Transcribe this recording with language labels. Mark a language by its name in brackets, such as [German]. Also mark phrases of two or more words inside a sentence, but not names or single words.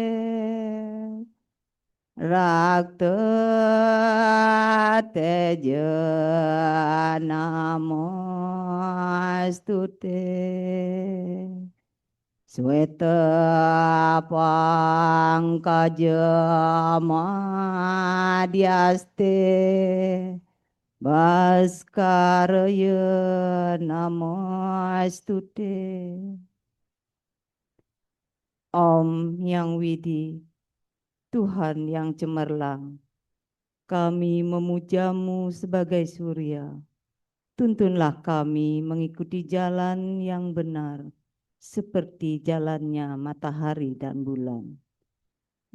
[Sanskrit] Rakta Teja Namostute Sweta Pangkaja Madhyaste Bhaskaraya Namostute. [Indonesian] Om Yang Widi, Tuhan yang cemerlang, kami memujamu sebagai surya. Tuntunlah kami mengikuti jalan yang benar, seperti jalannya matahari dan bulan.